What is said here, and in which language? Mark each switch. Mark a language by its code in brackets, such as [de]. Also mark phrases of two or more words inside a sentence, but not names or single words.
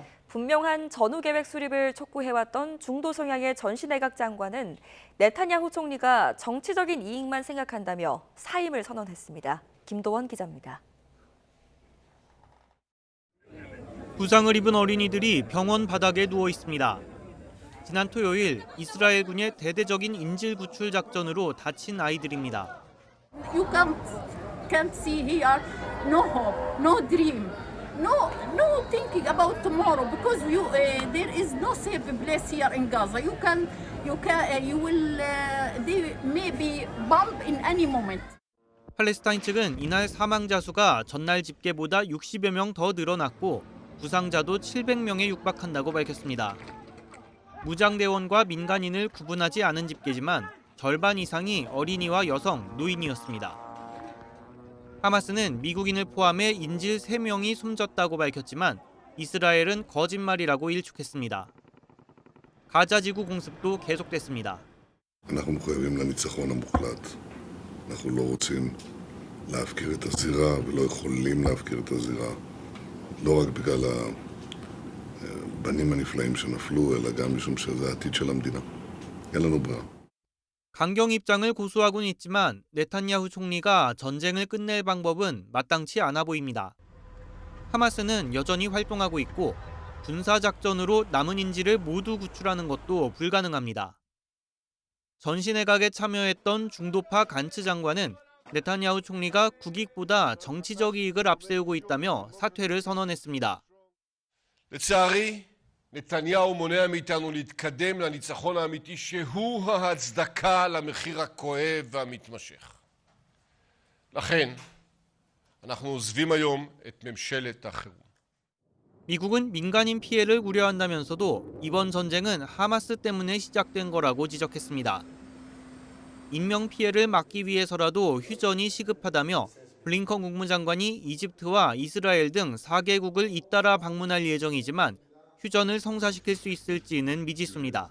[ko] 분명한 전후 계획 수립을 촉구해왔던 중도 성향의 전시 내각 장관은 네타냐후 총리가 정치적인 이익만 생각한다며 사임을 선언했습니다. 김도원 기자입니다. 부상을 입은 어린이들이 병원 바닥에 누워 있습니다. 지난 토요일 이스라엘군의 대대적인 인질 구출 작전으로 다친 아이들입니다. [en] You can't see here no hope, no dream, no thinking about tomorrow because there is no safe place here in Gaza. They may be bombed in any moment. [ko] 팔레스타인 측은 이날 사망자 수가 전날 집계보다 60여 명 더 늘어났고 부상자도 700명에 육박한다고 밝혔습니다. 무장대원과 민간인을 구분하지 않은 집계지만 절반 이상이 어린이와 여성, 노인이었습니다. 하마스는 미국인을 포함해 인질 3명이 숨졌다고 밝혔지만 이스라엘은 거짓말이라고 일축했습니다. 가자 지구 공습도 계속됐습니다. [he] אנחנו מחויבים לניצחון המוחלט. אנחנו לא רוצים להפקיר את הזירה ולא יכולים להפקיר את הזירה. לא רק בגלל הבנים הנפלאים שנפלו, אלא גם משום שזה העתיד של המדינה. אין לנו ברירה. [ko] 강경 입장을 고수하고는 있지만 네타냐후 총리가 전쟁을 끝낼 방법은 마땅치 않아 보입니다. 하마스는 여전히 활동하고 있고 군사작전으로 남은 인질을 모두 구출하는 것도 불가능합니다. 전시 내각에 참여했던 중도파 간츠 장관은 네타냐후 총리가 국익보다 정치적 이익을 앞세우고 있다며 사퇴를 선언했습니다. [he] לצערי, נתניהו מונע מאיתנו להתקדם לניצחון האמיתי שהוא ההצדקה למחיר הכואב והמתמשך. לכן, אנחנו עוזבים היום את ממשלת החירום. [ko] 미국은 민간인 피해를 우려한다면서도 이번 전쟁은 하마스 때문에 시작된 거라고 지적했습니다. 인명 피해를 막기 위해서라도 휴전이 시급하다며 블링컨 국무장관이 이집트와 이스라엘 등 4개국을 잇따라 방문할 예정이지만 휴전을 성사시킬 수 있을지는 미지수입니다.